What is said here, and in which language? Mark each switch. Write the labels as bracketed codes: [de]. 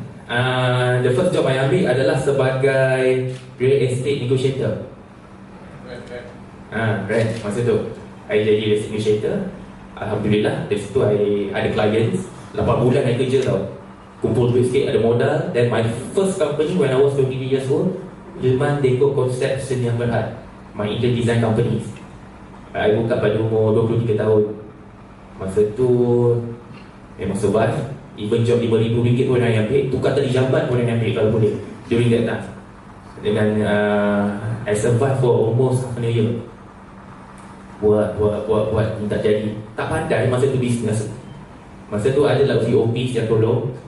[en] The first job I [ms] ambil adalah sebagai [en] real estate negotiator. [ms] Right, masa tu I jadi real estate negotiator. Alhamdulillah, dari situ I ada clients. 8 bulan I kerja tau, kumpul duit sikit, ada modal. [en] Then my first company when I was 23 years old, Hilman Deco Concept Seni Yang Berhad, my interior design company. [ms] I buka pada umur 23 tahun. Masa tu memang survive. [en] Even job [ms] RM5,000 pun I ambil, tukar tali jambat pun I ambil kalau boleh [en] during that time. [ms] Dengan [en] I survive for almost half a year. [ms] Buat tak jadi. Tak pandai masa tu business. Masa tu adalah OPs yang tolong.